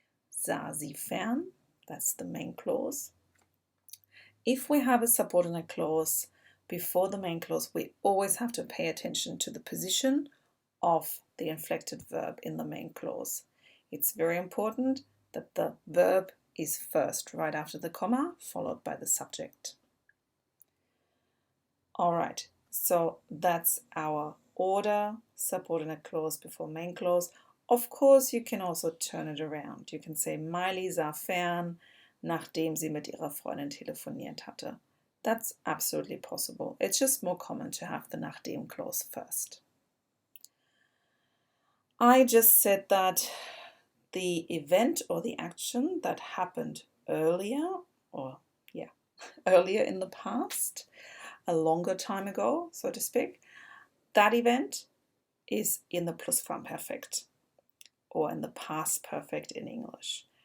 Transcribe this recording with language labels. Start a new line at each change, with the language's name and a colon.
German: Sah sie fern,
English: that's the main clause. If we have a subordinate clause before the main clause, we always have to pay attention to the position of the inflected verb in the main clause. It's very important that the verb is first, right after the comma, followed by the subject. All right, so that's our order, subordinate clause before main clause. Of course, you can also turn it around. You can say,
German: Miley sah fern, nachdem sie mit ihrer Freundin telefoniert hatte.
English: That's absolutely possible. It's just more common to have the nachdem clause first. I just said that the event or the action that happened earlier in the past, a longer time ago, so to speak, that event is in the Plusquamperfekt or in the past perfect in English.